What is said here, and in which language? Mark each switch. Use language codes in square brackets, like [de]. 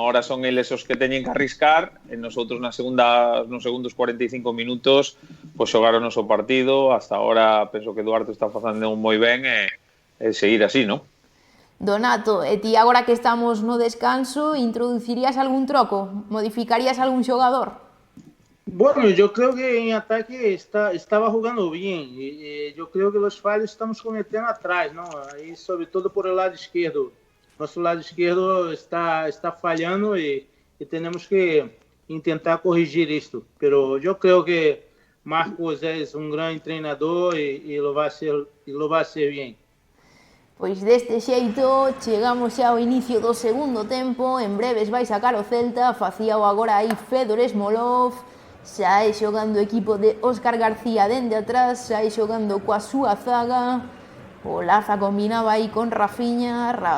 [gl] Ahora son eles os que teñen que arriscar e nosotros nos segundos 45 minutos pois xogaron o noso partido. Hasta ahora penso que Duarte está facendo moi ben e seguir así, non? Donato, e ti agora que estamos no descanso, introducirías algún troco? Modificarías algún xogador? [es] Bueno, yo creo que en ataque estaba jugando bien. Yo creo que los fallos estamos cometiendo atrás, ¿no? Ahí, sobre todo por el lado izquierdo. Nuestro lado izquierdo está fallando y tenemos que intentar corregir esto. Pero yo creo que Marcos es un gran entrenador y lo va a hacer bien. [gl] Pois deste xeito chegamos xa ao inicio do segundo tempo, en breves vai sacar o Celta, facíao agora aí Fedor Smolov, sae xogando o equipo de Óscar García dende atrás, sae xogando coa súa zaga, o Laza combinaba aí con Rafinha